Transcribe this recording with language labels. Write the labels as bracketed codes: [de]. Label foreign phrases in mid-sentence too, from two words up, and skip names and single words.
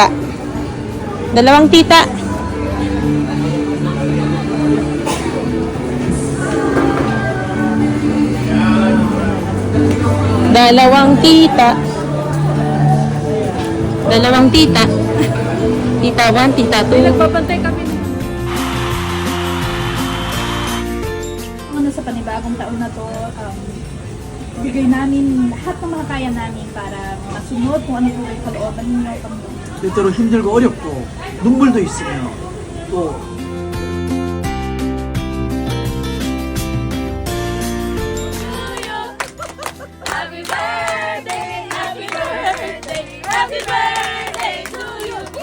[tl] Dalawang tita. Dalawang tita. Tita 1, tita 2. Nagpapantay kami. Sa panibagong taon na to, bigay namin lahat ng mga kaya namin para masunod kung ano po yung kalooban ninyo. [ko] 때때로 힘들고 어렵고 눈물도 있으며 또 [en] Happy birthday, happy birthday, happy birthday to you.